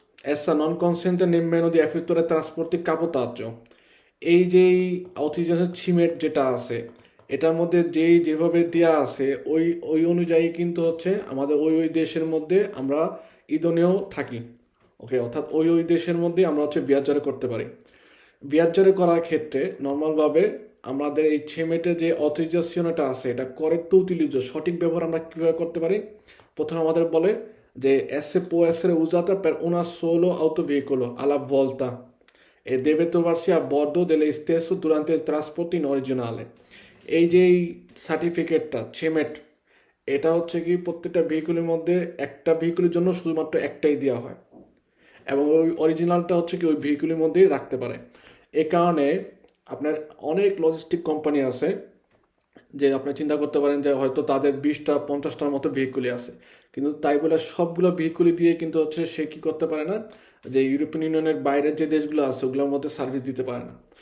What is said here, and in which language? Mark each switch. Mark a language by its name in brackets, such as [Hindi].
[Italian] Essa non consente nemmeno di effettuare trasporti cabotaggio. [Bangla] এই যেই authorisation ছিমেট যেটা আছে এটার মধ্যে যেভাবে দেওয়া আছে ওই ওই অনুযায়ী কিন্তু হচ্ছে আমাদের ওই ওই দেশের মধ্যে আমরা ইদনেও থাকি। ওকে, অর্থাৎ ওই ওই দেশের মধ্যে আমরা হচ্ছে বিয়াজ্জারে করতে পারি। বিয়াজ্জারে করার ক্ষেত্রে নর্মালভাবে আমাদের এই ছেমেটের যে অথরাইজেশনটা আছে এটা করেক্ট উতিলিজ্য সঠিক ব্যবহার আমরা কীভাবে করতে পারি। প্রথমে আমাদের বলে যে [Italian] esse può essere usata per una solo autoveicolo alla volta e deve trovarsi a bordo dello stesso durante il trasporto in originale. [Bangla] এই যে সার্টিফিকেটটা ছেমেট এটা হচ্ছে কি প্রত্যেকটা ভেহিকুলের মধ্যে একটা ভেহিকুলের জন্য শুধুমাত্র একটাই দেওয়া হয় এবং ওই অরিজিনালটা হচ্ছে কি ওই ভেহিকুলের মধ্যেই রাখতে পারে। এ কারণে আপনার অনেক লজিস্টিক কোম্পানি আছে যে আপনি চিন্তা করতে পারেন যে হয়তো তাদের 20টা 50টার মতো ভেহিকুলই আছে, কিন্তু তাই বলে সবগুলো ভেহিকুলি দিয়ে কিন্তু হচ্ছে সে কী করতে পারে না, যে ইউরোপিয়ান ইউনিয়নের বাইরের যে দেশগুলো আছে ওগুলোর মধ্যে সার্ভিস দিতে পারে না।